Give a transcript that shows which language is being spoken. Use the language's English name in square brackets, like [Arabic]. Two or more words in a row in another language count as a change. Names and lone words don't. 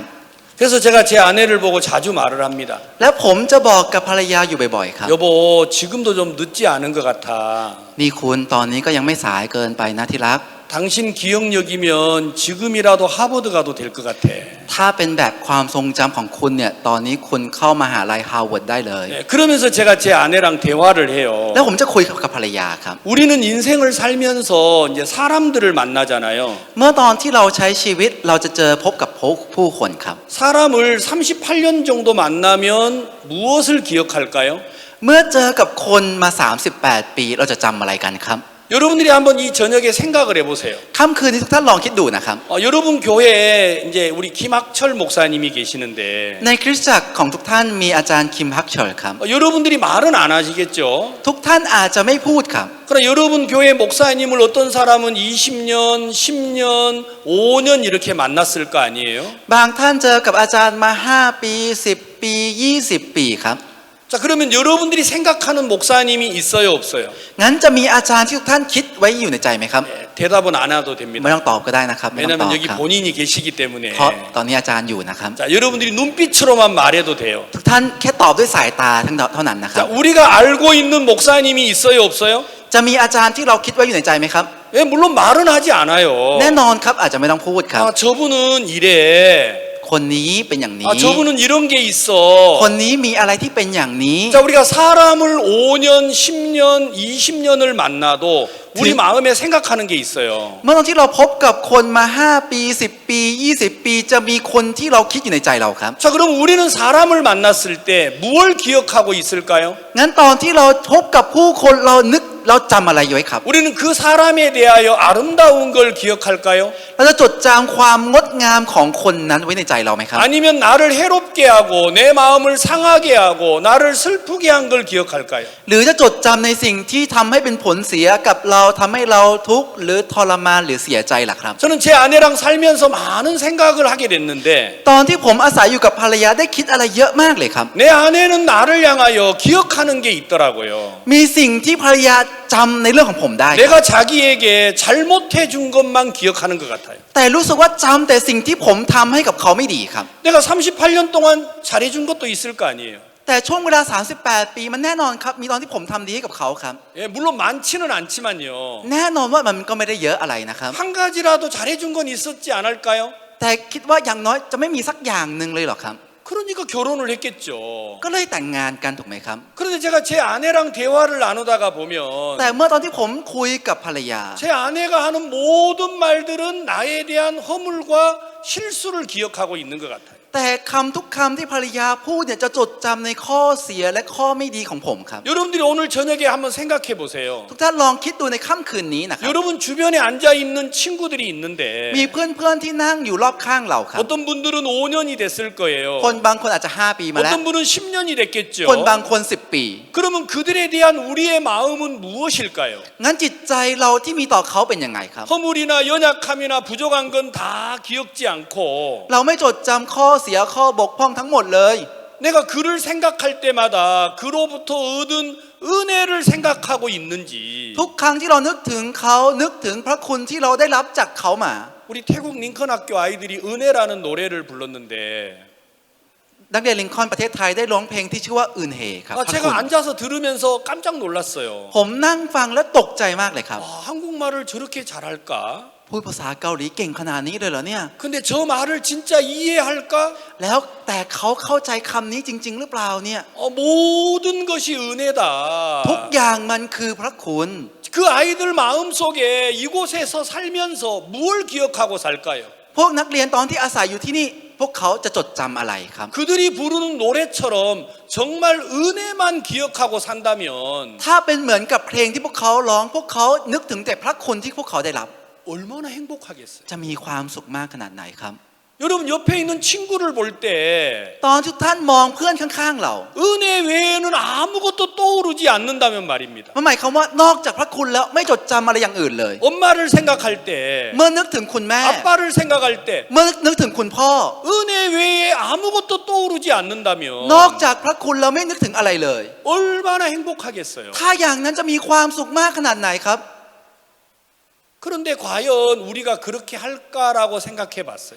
[Korean] 그래서 제가 제 아내를 보고 자주 말을 합니다. [Thai] และผมจะบอกกับภรรยาอยู่บ่อยๆครับ [Korean] 여보, 지금도 좀 늦지 않은 것 같아. [Thai] นี่คุณตอนนี้ก็ยังไม่สายเกินไปนะที่รัก [Korean] 당신 기억력이면 지금이라도 하버드 가도 될 것 같아. [Thai] ถ้าเป็นแบบความทรงจำของคุณเนี่ยตอนนี้คุณเข้ามหาลัยฮาร์วาร์ดได้เลย [Korean] 네, 그러면서 제가 제 아내랑 대화를 해요. [Thai] แล้วผมจะคุยกับภรรยาครับ [Korean] 우리는 인생을 살면서 이제 사람들을 만나잖아요. [Thai] เมื่อตอนที่เราใช้ชีวิตเราจะเจอพบกับผู้คนครับ [Korean] 사람을 38년 정도 만나면 무엇을 기억할까요? [Thai] เมื่อเจอกับคนมา 38 ปีเราจะจำอะไรกันครับ [Korean] 여러분들이 한번 이 저녁에 생각을 해보세요. [Thai] ค่ำคืนนี้ทุกท่านลองคิดดูนะครับ [Korean] 여러분 교회에 이제 우리 김학철 목사님이 계시는데 [Thai] ในคริสตจักรของทุกท่านมีอาจารย์คิมฮักเชิลครับ [Korean] 여러분들이 말은 안 하시겠죠. [Thai] ทุกท่านอาจจะไม่พูดครับ [Korean] 그러나 여러분 교회 목사님을 어떤 사람은 20년, 10년, 5년 이렇게 만났을 거 아니에요? [Thai] บางท่านเจอกับอาจารย์มา 5 ปี 10 ปี 20 ปีครับ [Korean] 자, 그러면 여러분들이 생각하는 목사님이 있어요, 없어요? [Thai] งั้นจะมีอาจารย์ที่ทุกท่านคิดไว้อยู่ในใจไหมครับ [Korean] 네, 대답은 안 해도 [Thai] ไม่ [Korean] 됩니다. [Thai] ต้องตอบก็ได้นะครับไม่ต้องตอบ [Korean] 왜냐하면 여기 [Thai] ครับ [Korean] 본인이 계시기 때문에. [Thai] เพราะตอนนี้อาจารย์อยู่นะครับ [Korean] 자, 여러분들이 눈빛으로만 말해도 돼요. [Thai] ทุกท่านแค่ตอบด้วยสายตาเท่านั้นนะครั [Korean] 자, [Thai] บ [Korean] 우리가 알고 있는 목사님이 있어요, 없어요? [Thai] จะมีอาจารย์ที่เราคิดไว้อยู่ในใจไหมครับ [Korean] 예, 물론 말은 하지 않아요. [Thai] แน่นอนครับอาจจะไม่ต้องพูดครับ [Korean] 저분은 이래. [Thai] คนนี้เป็นอย่างนี้ [Korean] 저분은 이런 게 있어. [Thai] คนนี้มีอะไรที่เป็นอย่างนี้ [Korean] 자, 우리가 사람을 5년, 10년, 20년을 만나도 우리 마음에 생각하는 게 있어요. [Thai] เมื่อตอนที่เราพบกับคนมา 5 ปี 10 ปี 20 ปีจะมีคนที่เราคิดอยู่ในใจเราครับ [Korean] 자, 그럼 우리는 사람을 만났을 때 무엇을 기억하고 있을까요? [Thai] งั้นตอนที่เราพบกับผู้คนเราจำอะไรอยู่ไว้ครับ [Korean] 우리는 그 사람에 대하여 아름다운 걸 기억할까요? [Thai] เราจะจดจำความงดงามของคนนั้นไว้ในใจเราไหมครับ [Korean] 아니면 나를 해롭게 하고 내 마음을 상하게 하고 나를 슬프게 한 걸 기억할까요? [Thai] หรือจะจดจำในสิ่งที่ทำให้เป็นผลเสียกับเราทำให้เราทุกข์หรือทรมานหรือเสียใจล่ะครับ [Korean] 저는 제 아내랑 살면서 많은 생각을 하게 됐는데 [Thai] ตอนที่ผมอาศัยอยู่กับภรรยาได้คิดอะไรเยอะมากเลยครับ [Korean] 내 아내는 나를 향하여 기억하는 게 있더라고요. [Thai] มีสิ่งที่ภรรยาจำในเรื่องของผมได้ครับ [Korean] 내가 자기에게 잘못해 준 것만 기억하는 것 같아요. [Thai] แต่รู้สึกว่าจำแต่สิ่งที่ผมทำให้กับเขาไม่ดีครับ [Korean] 내가 38년 동안 잘해준 것도 있을 거 아니에요. [Thai] แต่ช่วงเวลา 38 ปีมันแน่นอนครับมีตอนที่ผมทำดีให้กับเขาครับ [Korean] 예, 물론 많지는 않지만요. [Thai] แน่นอนว่ามันก็ไม่ได้เยอะอะไรนะครับ [Korean] 한 가지라도 잘해준 건 있었지 않을까요? [Thai] แต่คิดว่าอย่างน้อยจะไม่มีสักอย่างหนึ่งเลยเหรอครับ [Korean] 그러니까 결혼을 했겠죠. [Thai] ก็เลยแต่งงานกันถูกไหมครับ [Korean] 그런데 제가 제 아내랑 대화를 나누다가 보면 [Thai] แต่เมื่อตอนที่ผมคุยกับภรรยา [Korean] 제 아내가 하는 모든 말들은 나에 대한 허물과 실수를 기억하고 있는 것 같아요. [Thai] แต่คำทุกคำที่ภรรยาพูดเนี่ยจะจดจำในข้อเสียและข้อไม่ดีของผมครับ [Korean] 여러분들이 오늘 저녁에 한번 생각해 보세요. [Thai] ทุกท่านลองคิดดูในค่ำคืนนี้นะครับ [Korean] 여러분 주변에 앉아 있는 친구들이 있는데 [Thai] มีเพื่อนๆที่นั่งอยู่รอบข้างเราครับ [Korean] 어떤 분들은 5년이 됐을 거예요. [Thai] คนบางคนอาจจะ 5 ปีมาแล้ว [Korean] 어떤 분은 10년이 됐겠죠. [Thai] คนบางคน 10 ปี [Korean] 그러면 그들에 대한 우리의 마음은 무엇일까요? [Thai] งั้นจิตใจเราที่มีต่อเขาเป็นยังไงครับ [Korean] 허물이나 연약함이나 부족한 건 다 기억지 않고 [Thai] เราไม่จดจำข้อเสียข้อบกพร่องทั้งหมดเลย [Korean] 내가 그를 생각할 때마다 그로부터 얻은 은혜를 생각하고 있는지 [Thai] ทุกครั้งที่เรานึกถึงเขานึกถึงพระคุณที่เราได้รับจากเขามา [Korean] 우리 태국 링컨 학교 아이들이 은혜라는 노래를 불렀는데 [Thai] นักเรียนลิงคอล์นประเทศไทยได้ร้องเพลงที่ชื่อว่าอื่นเหครับพระคุณ [Korean] 제가 앉아서 들으면서 깜짝 놀랐어요. [Thai] ผมนั่งฟังแล้วตกใจมากเลยครับ [Korean] 한국말을 저렇게 잘할까? [Thai] พูดภาษาเกาหลีเก่งขนาดนี้เลยเหรอเนี่ย [Korean] 근데 저 말을 진짜 이해할까? [Thai] แล้วแต่เขาเข้าใจคำนี้จริง ๆ หรือเปล่าเนี่ย [Korean] 모든 것이 은혜다. [Thai] ทุกอย่างมันคือพระคุณ [Korean] 그 아이들 마음속에 이곳에서 살면서 뭘 기억하고 살까요? [Thai] พวกนักเรียนตอนที่อาศัยอยู่ที่นี่พวกเขาจะจดจำอะไรครับ [Korean] 그들이 부르는 노래처럼 정말 은혜만 기억하고 산다면 [Thai] ถ้าเป็นเหมือนกับเพลงที่พวกเขาร้องพวกเขานึกถึงแต่พระคุณที่พวกเขาได้รับ [Korean] 얼마나 행복하겠어요. [Thai] จะมีความสุขมากขนาดไหนครับ [Korean] 여러분 옆에 있는 친구를 볼 때 [Thai] ตอนทุกท่านมองเพื่อนข้างๆเรา [Korean] 은혜 외에는 아무것도 떠오르지 않는다면 말입니다. [Thai] มันหมายความว่านอกจากพระคุณแล้วไม่จดจำอะไรอย่างอื่นเลย [Korean] 엄마를 생각할 때 [Thai] เมื่อนึกถึงคุณแม่ [Korean] 아빠를 생각할 때 [Thai] เมื่อนึกถึงคุณพ่อ [Korean] 은혜 외에 아무것도 떠오르지 않는다면 [Thai] นอกจากพระคุณเราไม่นึกถึงอะไรเลย [Korean] 얼마나 행복하겠어요. [Thai] ถ้าอย่างนั้นจะมีความสุขมากขนาดไหนครับ [Korean] 그런데 과연 우리가 그렇게 할까라고 생각해 봤어요.